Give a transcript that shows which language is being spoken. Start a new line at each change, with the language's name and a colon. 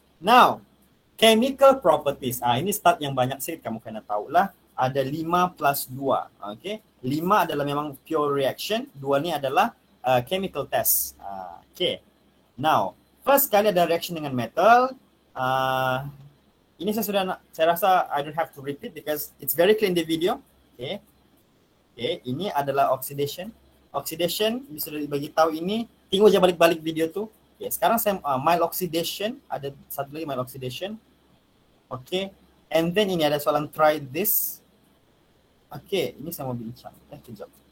English: Now, chemical properties.
Malay: Ini start yang banyak sikit, kamu kena tahulah. Ada 5 plus 2. Okay. 5 adalah memang pure reaction. 2 ni adalah chemical test. Okay. Now, first kali ada reaction dengan metal. Ini saya rasa
English: I don't have to repeat because it's very clear in the video.
Malay: Okay. Okay. Ini adalah oxidation. Oxidation, bisa dibagi tahu ini. Tengok je balik-balik video tu. Okay. Sekarang saya mild oxidation. Ada satu lagi mild oxidation. Okay. And then ini ada soalan try this. Okay, ini saya mau bincang. Kejap.